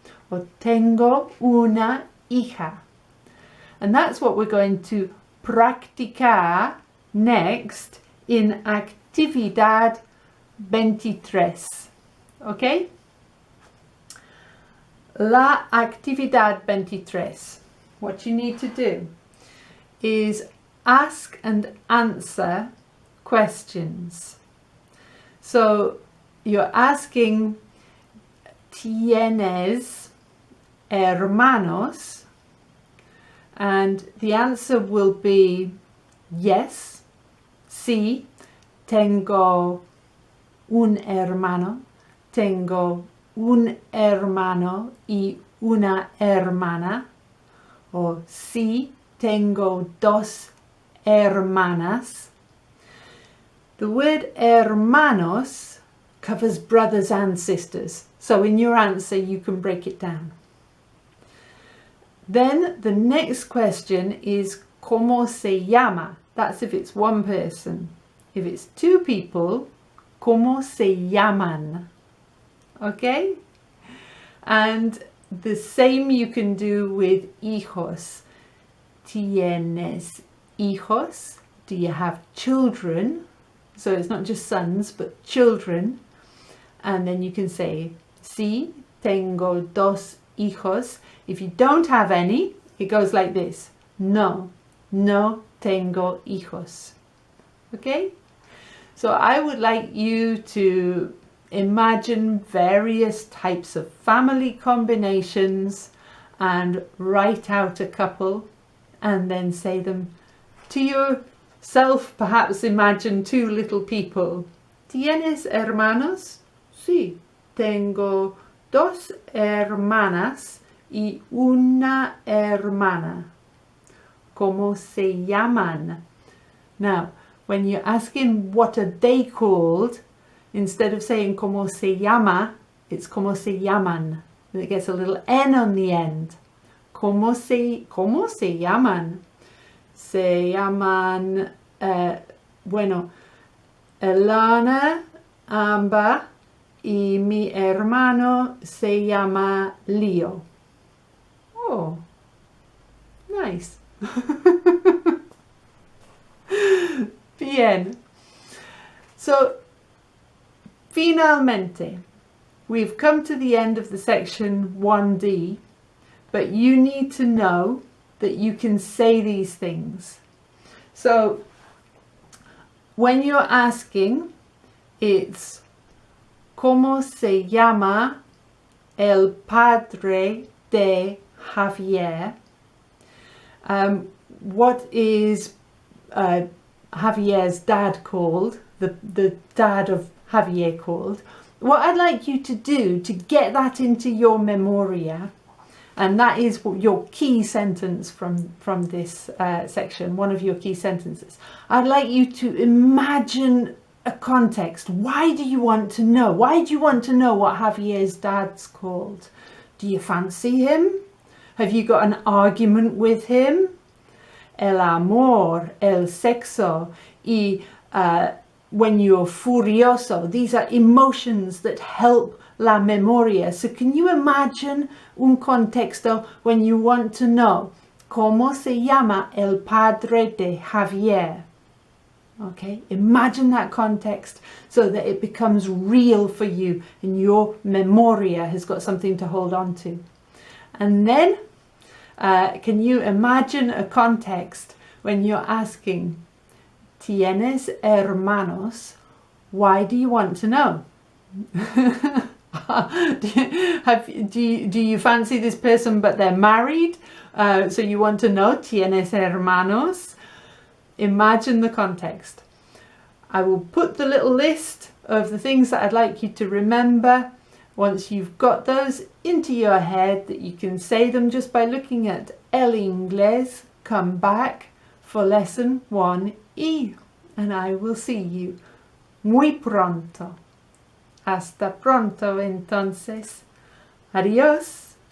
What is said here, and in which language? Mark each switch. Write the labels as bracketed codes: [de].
[en] Or [es] tengo una hija. [en] And that's what we're going to practicar next in Actividad 23. Okay? La Actividad 23. What you need to do is ask and answer questions. So you're asking, [es] ¿Tienes hermanos? [en] And the answer will be yes, [es] sí, tengo un hermano, tengo un hermano y una hermana, o sí, tengo dos hermanas. [en] The word hermanos covers brothers and sisters, so in your answer you can break it down. Then the next question is [es] ¿Cómo se llama? [en] That's if it's one person. If it's two people, [es] ¿Cómo se llaman? [en] Okay? And the same you can do with hijos. [es] ¿Tienes hijos? [en] Do you have children? So it's not just sons, but children. And then you can say, [es] sí, tengo dos hijos. [en] If you don't have any, it goes like this. [es] No, no tengo hijos. [en] Okay? So I would like you to imagine various types of family combinations and write out a couple and then say them to yourself. Perhaps imagine two little people. [es] ¿Tienes hermanos? Sí, tengo dos hermanas y una hermana. ¿Cómo se llaman? Now, when you're asking what are they called, instead of saying ¿Cómo se llama?, it's ¿Cómo se llaman?. And it gets a little N on the end. ¿Cómo se llaman? Se llaman, Elana, Amba y mi hermano se llama Leo. [en] Oh, nice. [es] Bien. [en] So, finalmente, we've come to the end of the section 1D, but you need to know that you can say these things. So, when you're asking, it's [es] ¿Cómo se llama el padre de Javier? [en] What is Javier's dad called? The dad of Javier called? What I'd like you to do to get that into your memoria, and that is your key sentence from this section, one of your key sentences. I'd like you to imagine a context. Why do you want to know? Why do you want to know what Javier's dad's called? Do you fancy him? Have you got an argument with him? [es] El amor, el sexo, y [en] when you're [es] furioso. [en] These are emotions that help la memoria. So can you imagine un contexto when you want to know [es] ¿Cómo se llama el padre de Javier? [en] Okay, imagine that context so that it becomes real for you and your memoria has got something to hold on to. And then can you imagine a context when you're asking [es] ¿Tienes hermanos? [en] Why do you want to know? Do you fancy this person but they're married? So you want to know [es] ¿Tienes hermanos? [en] Imagine the context. I will put the little list of the things that I'd like you to remember. Once you've got those into your head, that you can say them just by looking at El Inglés, come back for lesson 1E. And I will see you [es] muy pronto. Hasta pronto entonces. Adiós.